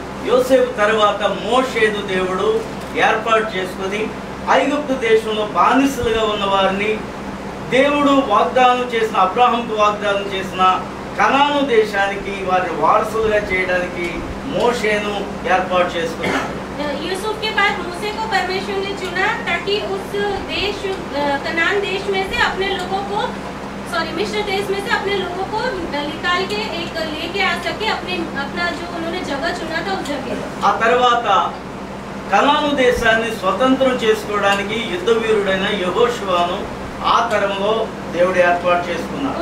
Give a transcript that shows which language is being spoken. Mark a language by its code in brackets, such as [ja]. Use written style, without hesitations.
[te] యోసేపు తర్వాత మోషేను దేవుడు ఏర్పాటు చేసుకొని ఐగుప్తు దేశంలో బానిసలుగా ఉన్న వారిని దేవుడు వాగ్దానం చేసిన అబ్రాహాంకు వాగ్దానం చేసిన కనాను దేశానికి వారిని వారసులుగా చేయడానికి మోషేను ఏర్పాటు చేసుకున్నాడు. [hi] यूसुफ के बाद मूसे को परमेश्वर ने चुना ताकि उस देश कनान देश में से अपने लोगों को मिस्र देश में से अपने लोगों को निकाल के एक लेके आ सके अपना जो उन्होंने जगह चुना था उस जगह. [te] ఆ తర్వాత కనాను దేశాన్ని స్వతంత్రం చేసుకోవడానికి యుద్ధ వీరుడైన యెహోషువను ఆ తరంలో దేవుడు ఏర్పాటు చేసుకున్నాడు.